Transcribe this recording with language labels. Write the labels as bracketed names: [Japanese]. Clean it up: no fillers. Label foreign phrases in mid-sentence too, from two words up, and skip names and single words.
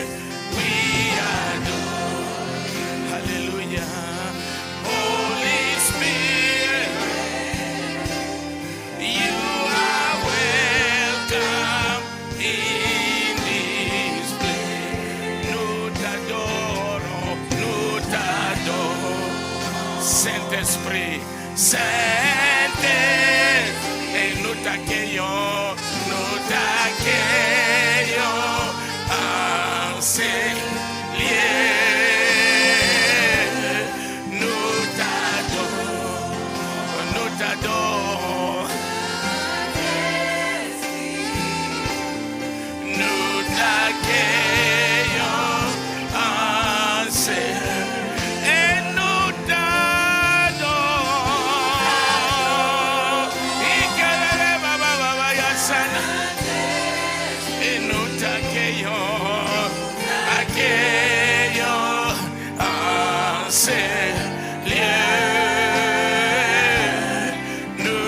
[English] We adore. Hallelujah. Holy Spirit, you are welcome in this place. [French] Nous t'adorons, nous t'adorons. Saint-Esprit, Saint-Esprit, et nous t'accueillons, en ces lieux. Nous t'adorons, nous t'adorons. Nous t'accueillons en ces et nous t'adorons. Ikelele baba baba yasana. Et nous t'accueillons, accueillons en ces lieux.